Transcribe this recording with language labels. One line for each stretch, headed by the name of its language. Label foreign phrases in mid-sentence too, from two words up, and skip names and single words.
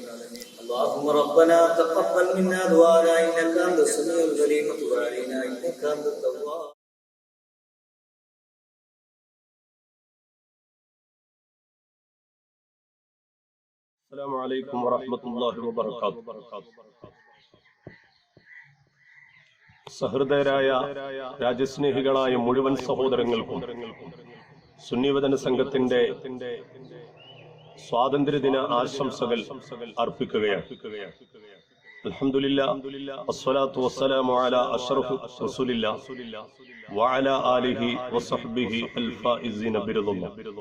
Arabic: اللهم ربنا تقبل منا دعانا إنك أنت السميع العليم وتب علينا إنك أنت التواب. السلام عليكم ورحمة الله وبركاته.
Malayalam: സഹൃദയരായ രാജ്യസ്നേഹികളായ മുഴുവൻ സഹോദരങ്ങൾക്കും സുന്നിവദന സംഘത്തിന്റെ സ്വാതന്ത്ര്യദിന ആശംസകൾ അർപ്പിക്കുകയാണ്.
Arabic: الحمد لله والصلاة والسلام على أشرف رسول الله وعلى آله وصحبه الفائزين برضا الله.